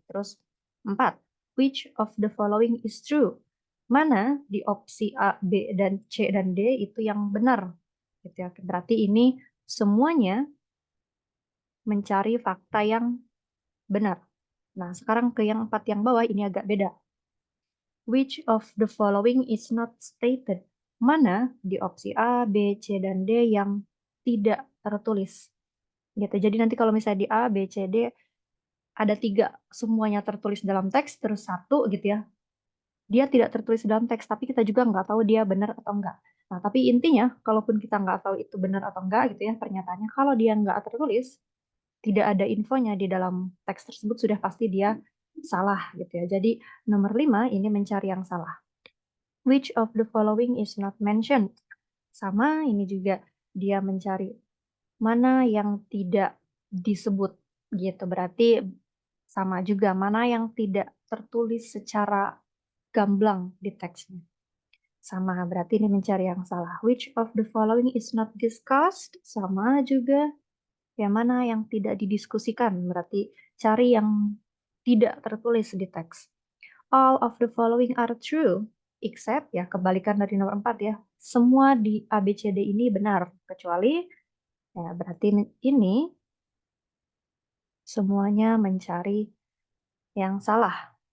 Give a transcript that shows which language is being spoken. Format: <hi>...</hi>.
<id>Terus</id> <en>4, which of the following is true?</en> <id>Mana di opsi A, B, dan C dan D itu yang benar? Gitu ya. Berarti ini semuanya mencari fakta yang benar. Nah, sekarang ke yang 4 yang bawah ini agak beda.</id> <en>Which of the following is not stated?</en> <id>Mana di opsi A, B, C, dan D yang tidak tertulis? Gitu. Jadi nanti kalau misalnya di A, B, C, D ada 3 semuanya tertulis dalam teks, terus 1 gitu ya, dia tidak tertulis dalam teks, tapi kita juga nggak tahu dia benar atau enggak. Nah, tapi intinya, kalaupun kita nggak tahu itu benar atau enggak gitu ya pernyataannya, kalau dia nggak tertulis, tidak ada infonya di dalam teks tersebut, sudah pasti dia salah gitu ya. Jadi nomor 5 ini mencari yang salah.</id> <en>Which of the following is not mentioned?</en> <id>Sama ini juga dia mencari mana yang tidak disebut gitu. Berarti sama juga mana yang tidak tertulis secara gamblang di teksnya. Sama, berarti ini mencari yang salah.</id> <en>Which of the following is not discussed?</en> <id>Sama juga. Yang mana yang tidak didiskusikan? Berarti cari yang tidak tertulis di teks.</id> <en>All of the following are true, except</en> <id>ya kebalikan dari nomor 4 ya. Semua di ABCD ini benar, kecuali ya berarti ini semuanya mencari yang salah.</id>